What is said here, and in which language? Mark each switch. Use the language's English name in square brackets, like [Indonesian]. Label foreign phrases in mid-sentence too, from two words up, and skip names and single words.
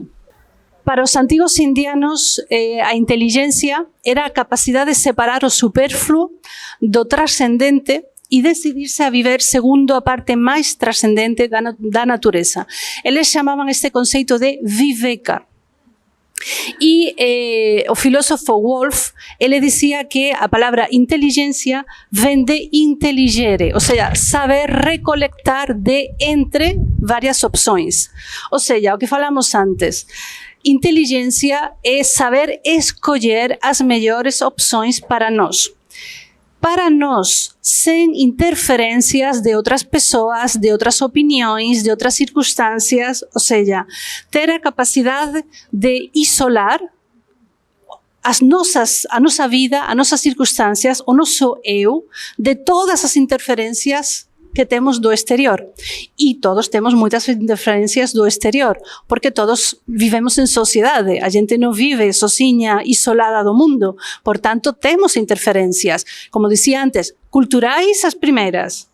[Galician] Para os antigos indianos, a inteligencia era a capacidade de separar o superfluo do trascendente e decidirse a viver segundo a parte máis trascendente da natureza. Eles chamaban este conceito de viveka. E o filósofo Wolff, ele dicía que a palabra inteligencia vem de intelligere, [Portuguese] ou seja, saber recolectar de entre varias opções. Ou seja, o que falamos antes, inteligencia é saber escolher as mellores opções para nós. Para nós, sem interferências de outras pessoas, de outras opiniões, de outras circunstâncias, ou seja, ter a capacidade de isolar a nossa vida, as nossas circunstâncias, o nosso eu, de todas as interferências que temos do exterior. [Galician] E todos temos moitas interferencias do exterior, porque todos vivemos en sociedade, a gente non vive sozinha, isolada do mundo, por tanto temos interferencias, como dicía antes, culturais as primeiras.